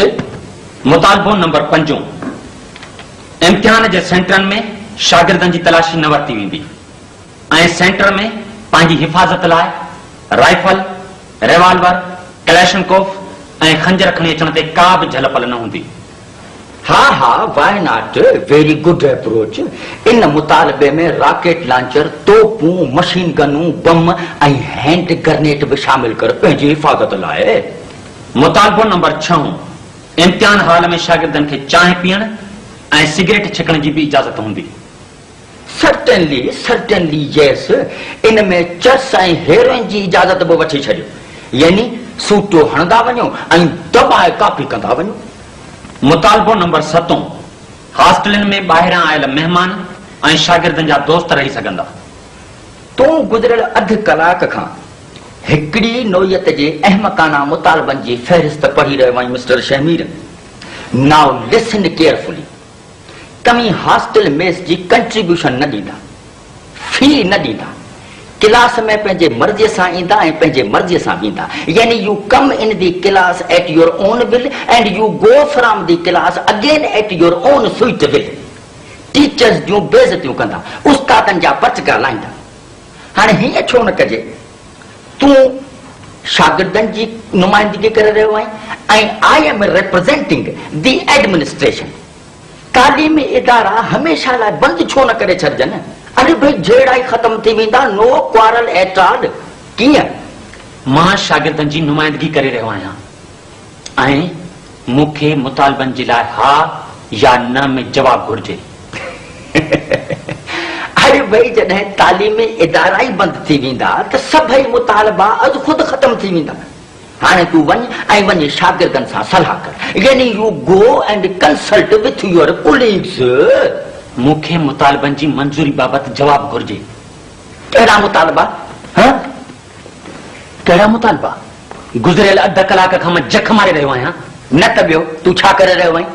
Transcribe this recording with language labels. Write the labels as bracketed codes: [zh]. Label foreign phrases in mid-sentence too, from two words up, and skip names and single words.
[sd] मुतालबो नंबर 5, इम्तिहान जे सेंटरनि में शागिर्दनि जी तलाशी न वरिती वेंदी ऐं सेंटर में पंहिंजी हिफ़ाज़त लाइ राइफल, रिवाल्वर, कलैशनकोफ ऐं खंजर खणी अचण ते का बि झलपल न हूंदी। हाँ हाँ, [en] why not, very good approach. [sd] इन मुतालबे में [en] rocket launcher, [sd] तोपूं, मशीन गनूं, बम ऐं [en] hand grenade [sd] भी शामिल कर पंहिंजी हिफ़ाज़त लाइ। मुतालबो नंबर 6, इम्तिहान हाल में शागिर्दनि खे चांहि पीअण ऐं सिगरेट छिकण जी भी इजाज़त हूंदी। [en] certainly certainly yes. [sd] इन में चर्स ऐं हेरोइन जी इजाज़त भी वठी छॾियो, यानी सूटो हणंदा वञो ऐं दबाए कापी कंदा वञो। मुतालबो नंबर 7, हॉस्टलनि में ॿाहिरां आयल महिमान ऐं शागिर्दनि जा दोस्त रही सघंदा। तूं गुज़िरियल अध कलाक खां हिकिड़ी नोयत जे अहमकाना मुतालबनि जी फ़हरिस्त पढ़ी रहियो आहीं मिस्टर शमीर। [en] now listen carefully. [sd] तव्हीं हॉस्टल मेस जी कंट्रीब्यूशन न ॾींदा, फी न ॾींदा, क्लास में पंहिंजे मर्ज़ीअ सां ईंदा ऐं पंहिंजे मर्ज़ीअ सां वेंदा, [en] यानी you come in the class at your own will and you go from the class again at your own sweet will. [sd] टीचर्स जूं बेइज़तियूं कंदा, उस्तादनि जा पचका लाहींदा। हाणे हीअं छो न कजे, तूं शागिर्दनि जी नुमाइंदगी करे रहियो आहीं ऐं [en] I am representing the administration. [sd] तालीमी इदारा हमेशा लाइ बंदि छो न करे छॾजनि? अरे भाई झेड़ा ई ख़त्म थी वेंदा, [en] no quarrel at all. कीअं? [sd] मां शागिर्दनि जी नुमाइंदगी करे रहियो आहियां ऐं मूंखे मुतालबनि जे लाइ हा या न में जवाब घुर्जे। अरे भाई जॾहिं तालीमी इदारा ई बंदि थी वेंदा त सभई मुतालबा अॼु ख़ुदि ख़त्म थी वेंदा। हाणे तूं वञ ऐं वञी शागिर्दनि सां सलाह कर, यानी [en] you go and consult with your colleagues. [sd] मूंखे मुतालबनि जी मंज़ूरी बाबति जवाब घुर्जे। कहिड़ा मुतालबा? हाँ? कहिड़ा मुतालबा? गुज़िरियल अध कलाक खां मां जख मारे रहियो आहियां। न त ॿियो तूं छा करे रहियो आहीं?